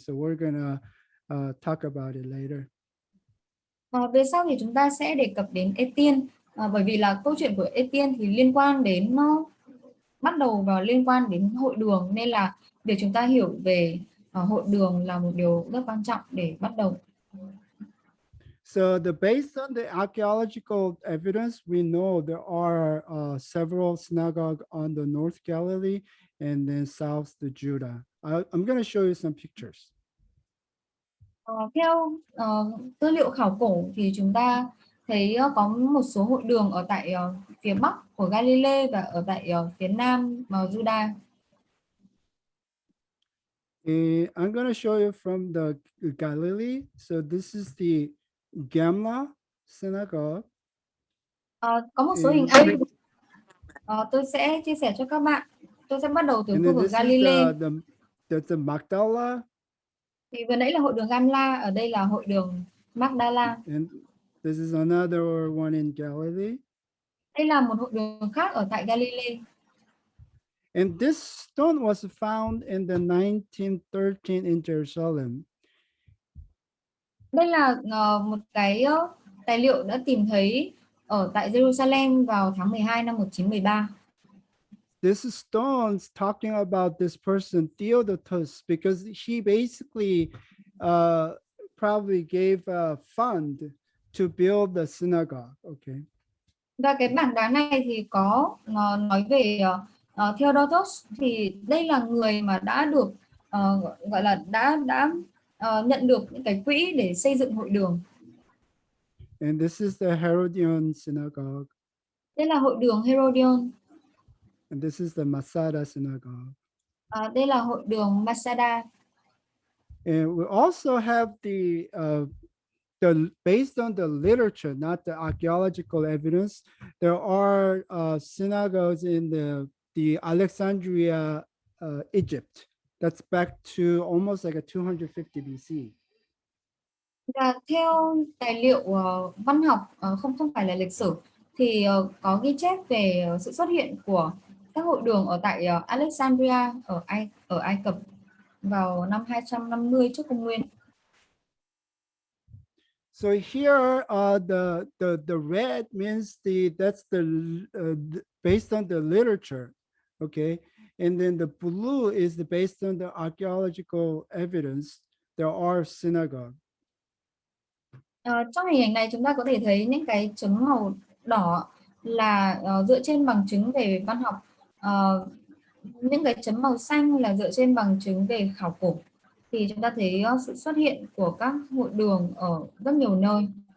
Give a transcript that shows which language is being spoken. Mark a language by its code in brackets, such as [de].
[en] So we're going to talk about it later. [vi] Về sau thì chúng ta sẽ đề cập đến Etienne, bởi vì là câu chuyện của Etienne thì liên quan đến bắt đầu và liên quan đến hội đường, nên là việc chúng ta hiểu về hội đường là một điều rất quan trọng để bắt đầu. [en] So based on the archaeological evidence, we know there are several synagogues on the North Galilee and then south to Judah. I'm going to show you some pictures. [vi] Theo tư liệu khảo cổ thì chúng ta thấy có một số hội đường ở tại phía bắc của Galilee và ở tại phía nam Judah. [en] I'm going to show you from the Galilee. So this is the Gamla synagogue. [vi] Có một số hình ảnh tôi sẽ chia sẻ cho các bạn. Tôi sẽ bắt đầu từ khu vực Galilee. [en] The Magdala. [vi] Thì vừa nãy là hội đường Gamla, ở đây là hội đường Magdala. [en] And this is another one in Galilee. [vi] Đây là một hội đường khác ở tại Galilee. [en] And this stone was found in the 1913 in Jerusalem. [vi] Đây là một cái tài liệu đã tìm thấy ở tại Jerusalem vào tháng 12 năm 1913. [en] This is stones talking about this person Theodotus, because he basically probably gave a fund to build the synagogue. Okay. [vi] Và cái bảng đá này thì có nói về Theodotus, thì đây là người mà đã được gọi là đã nhận được những cái quỹ để xây dựng hội đường. [en] And this is the Herodian synagogue. [vi] Đây là hội đường Herodion. [en] And this is the Masada synagogue. [vi] Đây là hội đường Masada. [en] And we also have the based on the literature, not the archaeological evidence, there are synagogues in the Alexandria, Egypt. That's back to almost like a 250 BC. [vi] Và theo tài liệu văn học, không phải là lịch sử, thì có ghi chép về sự xuất hiện của các hội đường ở tại Alexandria ở Ai Cập vào năm 250 trước công nguyên. [en] So here, the red means that's the based on the literature, okay, and then the blue is based on the archaeological evidence. There are synagogues. [vi] Trong hình ảnh này chúng ta có thể thấy những cái chấm màu đỏ là dựa trên bằng chứng về văn học, những cái chấm màu xanh là dựa trên bằng chứng về khảo cổ. Thì chúng ta thấy sự xuất hiện của các hội đường ở rất nhiều nơi.